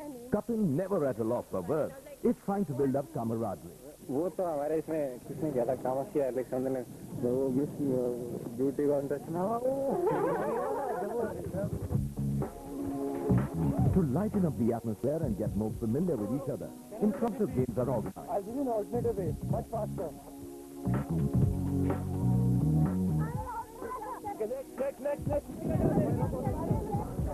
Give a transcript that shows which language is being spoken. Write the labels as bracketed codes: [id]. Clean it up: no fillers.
[en] Kapil, never at a loss for words, is trying to build up camaraderie. [hi] वो तो हमारे इसमें किसने किया था कामस किया अलेक्जेंडर ने वो मिस ब्यूटी कॉन्टेस्ट ना. [en] To lighten up the atmosphere and get more familiar with each other, impromptu games are organized. I'll give you an alternative way, much faster. Next.